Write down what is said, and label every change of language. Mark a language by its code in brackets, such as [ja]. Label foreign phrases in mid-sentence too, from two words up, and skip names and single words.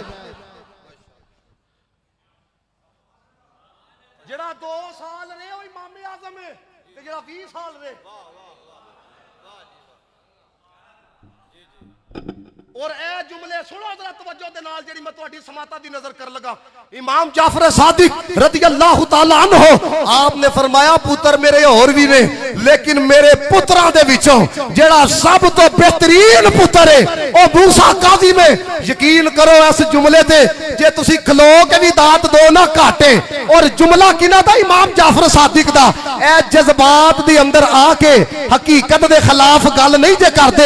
[pa] جیہڑا 2 سال رہے او امام اعظم ہے، تے جیہڑا 20 سال رہے. اور اے جملے سنو ذرا توجہ دے نال، جیہڑی میں تہاڈی سماعت دی نذر کر لگا. امام جعفر صادق [ar] رضي الله تعالى عنه, [pa] آپ نے فرمایا پتر میرے اور بھی نے، لیکن میرے پتراں دے وچوں جیہڑا سب تو بہترین پتر ہے او موسیٰ کاظم ہے. یقین کرو اس جملے تے جے تسی کھلو کے بھی داد دو نا گھاٹے. اور جملہ کنہاں دا؟ امام جعفر صادق دا. اے جذبات دے اندر آکے حقیقت دے خلاف گل نہیں جے کردے.